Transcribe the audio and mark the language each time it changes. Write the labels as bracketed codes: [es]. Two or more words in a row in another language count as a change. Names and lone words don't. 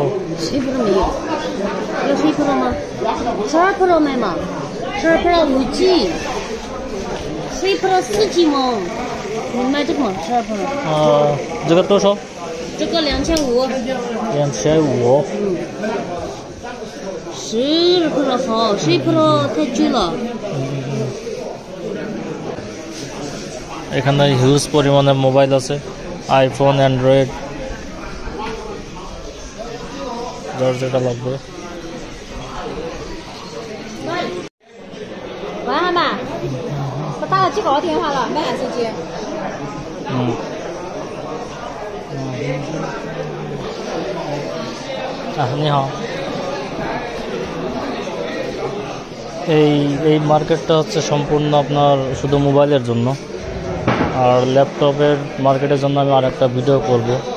[zh] 11 Pro 没有，要11 Pro 吗？12 Pro 买嘛，12 Pro 5G，11 Pro 4G嘛，你买这个吗？12 Pro。这个多少？这个2500。 2500。 10 Pro 好，11 Pro 太贵了。 [bn] এখানে হিউজ পরিমাণে মোবাইল আছে, আইফোন, অ্যান্ড্রয়েড, যার যেটা লাগবে। [zh] 晚安吧，我打了几个电话了，买手机。你好। [bn] এই মার্কেটটা হচ্ছে সম্পূর্ণ আপনার শুধু মোবাইলের জন্য, আর ল্যাপটপের মার্কেটের জন্য আমি আরেকটা ভিডিও করব।